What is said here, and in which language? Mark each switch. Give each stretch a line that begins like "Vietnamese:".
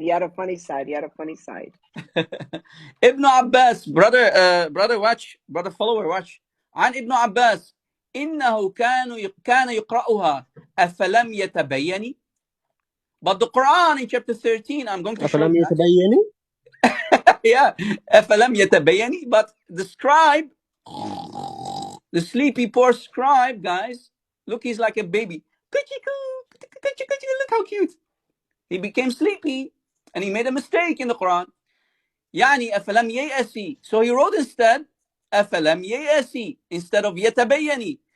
English: He had a funny side. He had a funny side. Ibn Abbas, brother, watch, brother follower, watch.
Arabic: عن ابن عباس إنه كان يقرأها أفلم يتبين.
English: But the Quran in chapter 13, I'm going to show
Arabic: أفلم
English: you
Arabic: يتبين؟
English: yeah,
Arabic: أفلم يتبين.
English: But the scribe, the sleepy poor scribe, guys, look, he's like a baby. Look how cute. He became sleepy and he made a mistake in the Quran.
Arabic: يعني أفلم ييأسي.
English: So he wrote instead
Arabic: أفلم ييأسي
English: instead of
Arabic: يتبيني.